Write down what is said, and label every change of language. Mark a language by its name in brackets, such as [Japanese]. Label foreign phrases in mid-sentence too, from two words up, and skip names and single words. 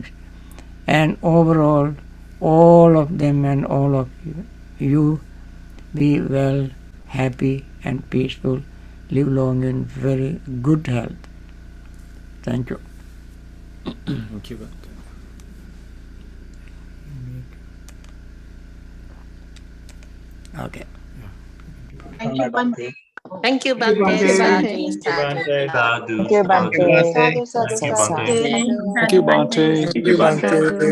[English] And overall, all of them and all of you be well, happy and peaceful, live long in very good health. Thank you. Thank you, Bhante. Okay. Thank you, Bhante. Thank you, Thank you, Bhante. Bhante. Sadhu, Thank you, sadhu. Bhante. Sadhu, Thank you, sadhu, Bhante. sadhu, [Pali] Sadhu, sadhu, [English] sadhu. sadhu. Thank you, Bhante. Thank you, Bhante.